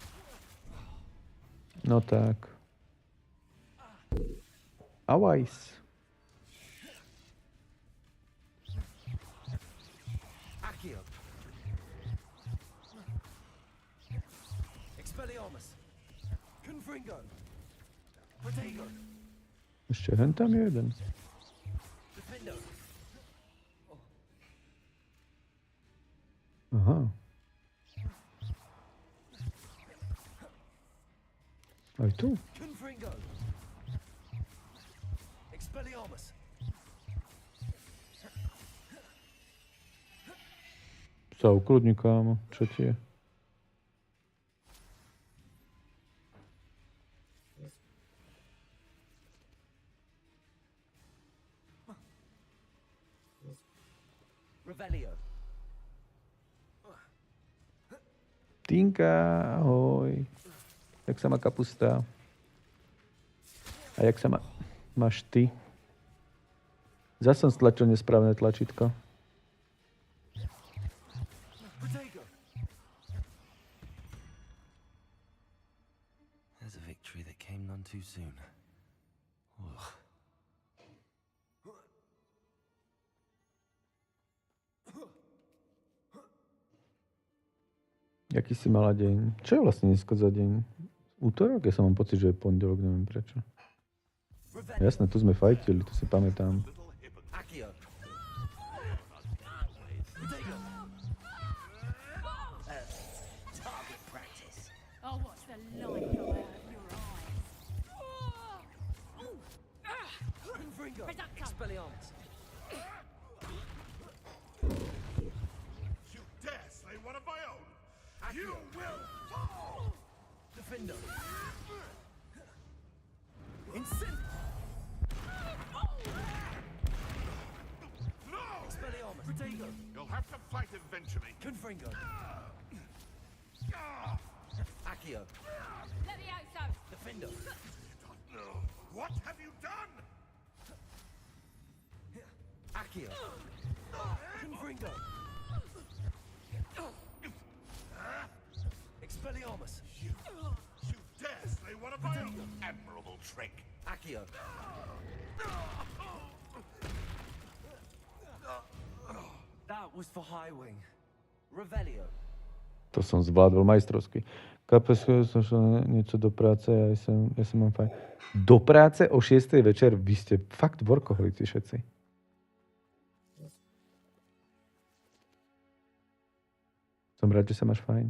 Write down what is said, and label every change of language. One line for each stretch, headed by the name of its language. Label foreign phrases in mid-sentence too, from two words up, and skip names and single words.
Slovak: No tak. Awajs. Accio. Expelliarmus. Confringo. Protego. Ešte hen tam je jeden. Defendo. Aha. Aj tu. Confringo. Expelliarmus. Sa ukludni, kámo. Čo ti je? Revelio. Tinka, ahoj. Jak sa má kapusta? A jak sa máš ty? Zas som stlačil nesprávne tlačítko.
English: There's a victory that came none too soon. Ugh.
Slovak: Jaký si mala deň? Čo je vlastne dneska za deň? Útorok? Ja som mám pocit, že je pondelok, neviem prečo. Jasné, tu sme fajtili, to si pamätám. Accio.
English: Target practice. I'll watch the light go out of your eyes. Confringo. Expelliarmus. You dare slay one of my own! You will fall! Defendo. Incin. No! Expelliarmus. Protego. You'll have to fight eventually. Confringo. Accio. Levioso. Defendo. What have you done? Accio. Confringo. Expelliarmus. You dare slay one of my own! Admirable trick. Accio. That was for High Wing. Revelio.
Slovak: To som zvládol majstrovsky. Kapeskujem som šel niečo do práce, ja som mám fajn. Do práce o 6. večer? Vy ste fakt workoholici všetci. Som rád, že sa máš fajn.